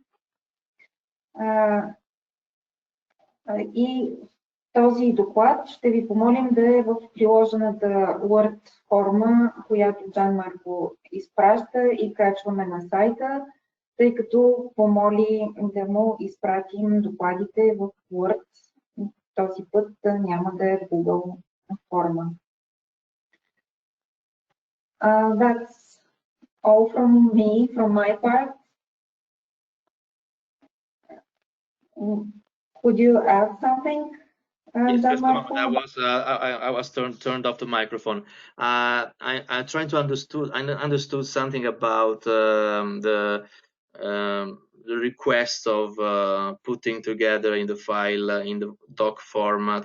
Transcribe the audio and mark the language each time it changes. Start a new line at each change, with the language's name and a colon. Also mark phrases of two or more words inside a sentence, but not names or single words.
Bulgarian: И този доклад ще ви помолим да е в приложената Word форма, която Джан Марко изпраща и качваме на сайта, тъй като помоли да му изпратим докладите в Word. Този път няма да е Google форма.
English: That's all from me, from my part. Could you add something? Yes, just a moment. I was turned off the microphone. I trying to understood something about the request of putting together in the file in the doc format.